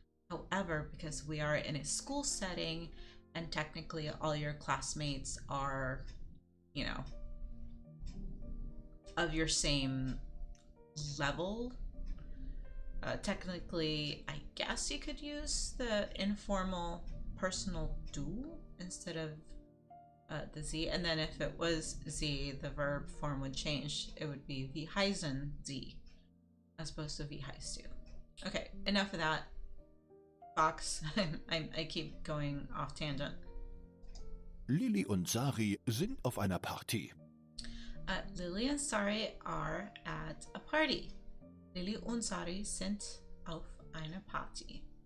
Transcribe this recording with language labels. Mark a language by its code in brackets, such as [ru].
[en] However, because we are in a school setting and technically all your classmates are, you know, of your same level, technically, I guess you could use the informal personal du instead of the Z. And then if it was Z, the verb form would change. It would be [de] wie heißen Sie [en] as opposed to [de] wie heißt du. [en] Okay, enough of that. Fox, I keep going off tangent. [de] Lili und Sari sind auf einer Party. [en] Lily and Sari are at a party. [de] Lily und Sari sind auf einer Party.